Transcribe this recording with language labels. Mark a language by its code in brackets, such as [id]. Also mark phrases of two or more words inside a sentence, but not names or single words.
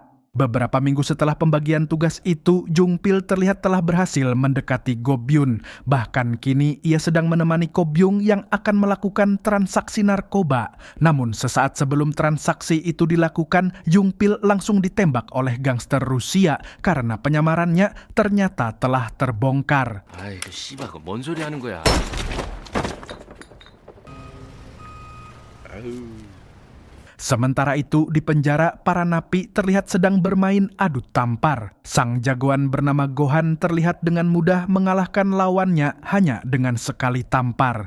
[id] Beberapa minggu setelah pembagian tugas itu, Jungpil terlihat telah berhasil mendekati Go Byun. Bahkan kini ia sedang menemani Ko Byung yang akan melakukan transaksi narkoba. Namun sesaat sebelum transaksi itu dilakukan, Jungpil langsung ditembak oleh gangster Rusia karena penyamarannya ternyata telah terbongkar. [ko] 아이, 그 씨발, 그거 뭔 소리 하는 거야? [id] Sementara itu, di penjara, para napi terlihat sedang bermain adu tampar. Sang jagoan bernama Gohan terlihat dengan mudah mengalahkan lawannya hanya dengan sekali tampar.